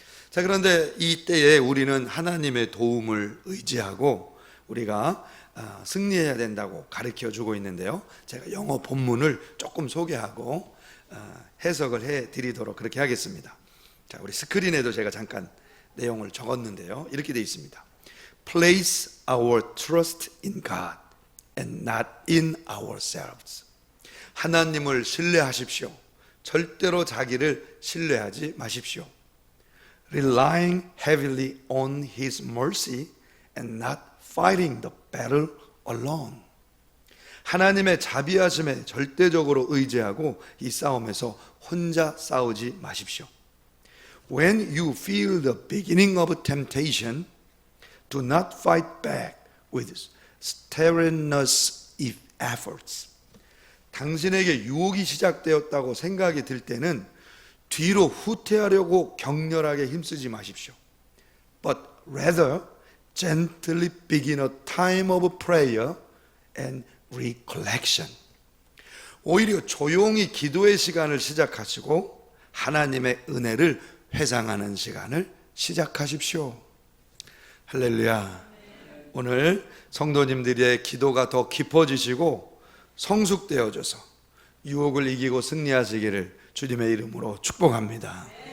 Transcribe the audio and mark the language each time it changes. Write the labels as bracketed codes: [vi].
[ko] 자, 그런데 이때에 우리는 하나님의 도움을 의지하고 우리가 승리해야 된다고 가르쳐 주고 있는데요. 제가 영어 본문을 조금 소개하고 해석을 해 드리도록 그렇게 하겠습니다. 자, 우리 스크린에도 제가 잠깐 내용을 적었는데요. 이렇게 되어 있습니다. [en] Place our trust in God and not in ourselves. [ko] 하나님을 신뢰하십시오. 절대로 자기를 신뢰하지 마십시오. [en] Relying heavily on His mercy and not fighting the battle alone. [ko] 하나님의 자비하심에 절대적으로 의지하고 이 싸움에서 혼자 싸우지 마십시오. [en] When you feel the beginning of temptation, do not fight back with strenuous efforts. [ko] 당신에게 유혹이 시작되었다고 생각이 들 때는 뒤로 후퇴하려고 격렬하게 힘쓰지 마십시오. [en] But rather gently begin a time of prayer and recollection. [ko] 오히려 조용히 기도의 시간을 시작하시고 하나님의 은혜를 회상하는 시간을 시작하십시오. 할렐루야. 오늘 성도님들의 기도가 더 깊어지시고 성숙되어져서 유혹을 이기고 승리하시기를 주님의 이름으로 축복합니다.